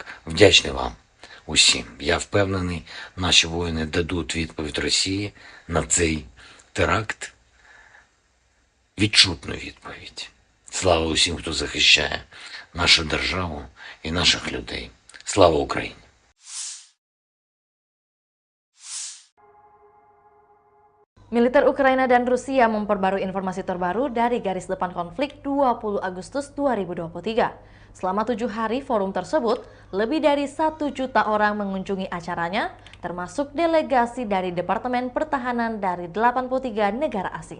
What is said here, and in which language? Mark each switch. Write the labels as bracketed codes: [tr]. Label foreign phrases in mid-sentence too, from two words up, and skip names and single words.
[uk] Вдячний вам усім. Я впевнений, наші воїни дадуть відповідь Росії на цей теракт. Відчутну відповідь. Слава усім, хто захищає нашу державу і наших людей. Слава Україні! [id] Militer Ukraina dan Rusia memperbarui informasi terbaru dari garis depan konflik 20 Agustus 2023. Selama 7 hari forum tersebut, lebih dari 1 juta orang mengunjungi acaranya, termasuk delegasi dari Departemen Pertahanan dari 83 negara asing.